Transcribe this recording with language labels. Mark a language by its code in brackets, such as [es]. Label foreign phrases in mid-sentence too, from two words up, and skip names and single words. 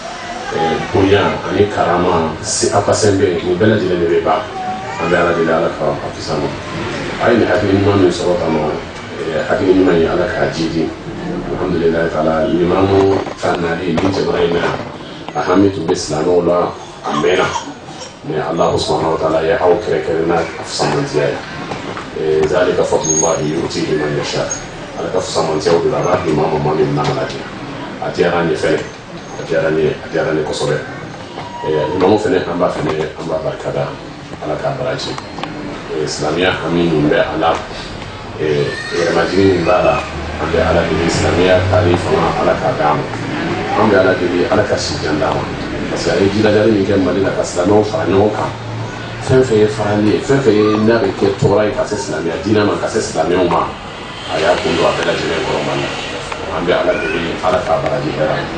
[bm] bonya ani karama aw ka sɛnbɛ nin bɛɛ lajɛlen de bɛ ban an bɛ ala deli ala ka aw kisa ma a ye nin hakili ɲuman min sɔrɔ ka ma hakili ɲuman ye ala k'a jidi [ar] الحمد لله تعالى [bm] limamu ka nali nin jamana in na a hami tun bɛ silamɛw la a mɛnna mais [ar] الله سبحانه وتعالى [bm] ye aw kɛrɛkɛrɛn n'a fusamantiya ye [ar] ذلك فضل الله يؤتيه من يشاء [bm] ala ka fusamantiyaw de la a b'a di maa ma min n'a lajɛ a diyara n ye fɛnɛ a diyara ne kosɛbɛ imamu fɛnɛ an b'a barikada ala k'a baraji silamɛya hami min bɛ a la yɛrɛmajigin min b'a la an bɛ ala deli silamɛya taali fanga ala k'a d'a ma an bɛ ala deli ala ka si jan d'a ma [fr] parce que [bm] a ye jilajali min kɛ mali la ka silamɛw fara ɲɔgɔn kan fɛn fɛn ye farali ye fɛn fɛn ye n'a bɛ kɛ tɔɔrɔ ye ka se silamɛya diinɛ ma ka se silamɛw ma a y'a kun don a bɛɛ lajɛlen kɔrɔ mali la an bɛ ala deli ala k'a baraji hɛrɛ